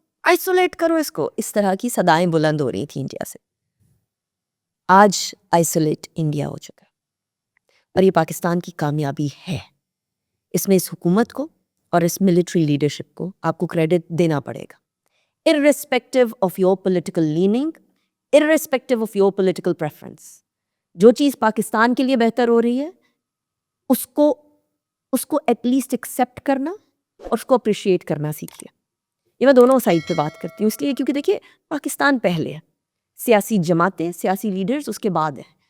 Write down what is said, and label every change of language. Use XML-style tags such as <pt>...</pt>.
<ur>Isolate کرو اس کو. اس طرح کی صدائیں بلند ہو رہی تھیں انڈیا سے. آج آئسولیٹ انڈیا ہو چکا ہے اور یہ پاکستان کی کامیابی ہے. اس میں اس حکومت کو اور اس ملٹری لیڈرشپ کو آپ کو کریڈٹ دینا پڑے گا.</ur> <en>irrespective of your political leaning, irrespective of your political preference.</en> <ur>جو چیز پاکستان کے لیے بہتر ہو رہی ہے اس کو ایٹ لیسٹ ایکسیپٹ کرنا اور اس کو اپریشیٹ کرنا سیکھیے. یہ میں دونوں سائڈ پہ بات کرتی ہوں اس لیے کیونکہ دیکھیے پاکستان پہلے ہے, سیاسی جماعتیں, سیاسی لیڈرز اس کے بعد ہیں.</ur>